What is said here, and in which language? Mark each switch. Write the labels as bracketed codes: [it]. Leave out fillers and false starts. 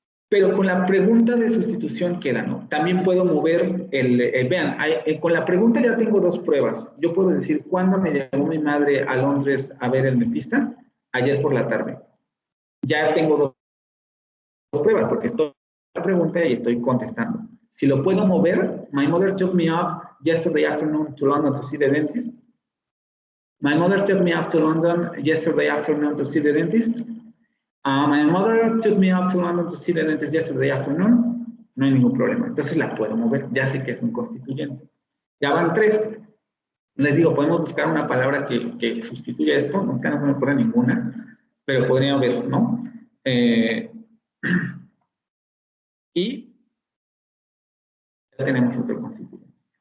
[es] Pero con la pregunta de sustitución queda, ¿no? También puedo mover vean, con la pregunta ya tengo dos pruebas. Yo puedo decir, ¿cuándo me llevó mi madre a Londres a ver el dentista? Ayer por la tarde. Ya tengo dos pruebas, porque estoy en la pregunta y estoy contestando. Si lo puedo mover, [en] my mother took me up yesterday afternoon to London to see the dentist. My mother took me up to London yesterday afternoon to see the dentist. My mother took me up to London to see the dentist yesterday afternoon. [es] No hay ningún problema. Entonces la puedo mover. Ya sé que es un constituyente. Ya van tres. Les digo, podemos buscar una palabra que sustituya esto. Nunca no se me ocurre ninguna, pero podría haber, ¿no? Y ya tenemos otro constituyente.